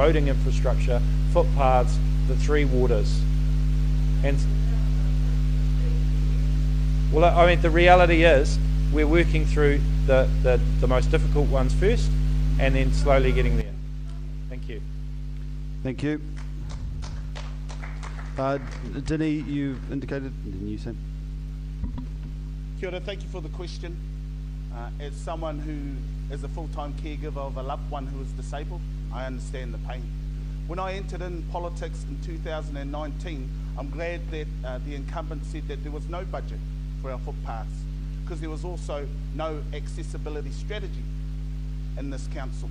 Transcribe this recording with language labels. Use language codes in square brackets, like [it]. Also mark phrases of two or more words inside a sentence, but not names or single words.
[en] They're going into roading infrastructure, footpaths, the 3 waters, And well, I mean, the reality is we're working through the most difficult ones first, and then slowly getting there. Thank you. Thank you. Denny, you've indicated, and then you, Sam. [mi] Kia ora, [en] thank you for the question. As someone who is a full-time caregiver of a loved one who is disabled, I understand the pain. When I entered in politics in 2019, I'm glad that the incumbent said that there was no budget for our footpaths, because there was also no accessibility strategy in this council.